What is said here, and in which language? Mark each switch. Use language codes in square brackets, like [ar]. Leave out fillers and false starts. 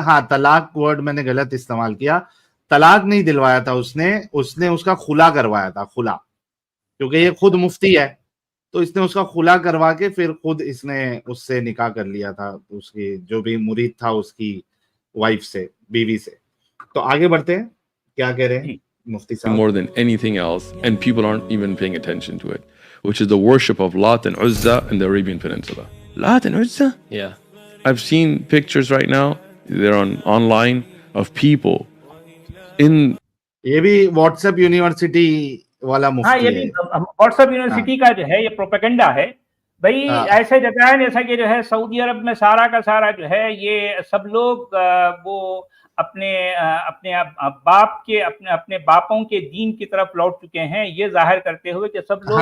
[hi] हाँ, तलाक वर्ड मैंने गलत इस्तेमाल किया, तलाक नहीं दिलवाया था उसने उसका खुला करवाया था, खुला, क्योंकि ये खुद मुफ्ती है, तो इसने उसका खुला करवा के फिर खुद इसने उससे निकाह कर लिया था, उसकी जो भी मुरीद था उसकी वाइफ से, बीवी से। तो आगे बढ़ते हैं, क्या कह रहे हैं जी। मुफ्ती साहब। [en] more than anything else, and people aren't even paying attention to it, which is the worship of Lat and Uzza in the Arabian Peninsula. Lat and Uzza? Yeah. I've seen pictures right now, they're online, of people in [hi] ये भी WhatsApp university वाला हाँ, मुफ्ती ये है। भी WhatsApp university का जो है ये प्रोपेगेंडा है भाई। हाँ। ऐसे जगह है जैसा कि जो है सऊदी अरब में सारा का सारा जो है ये सब लोग वो अपने बाप के अपने बापों के दीन की तरफ लौट चुके हैं, ये जाहिर करते हुए कि सब लोग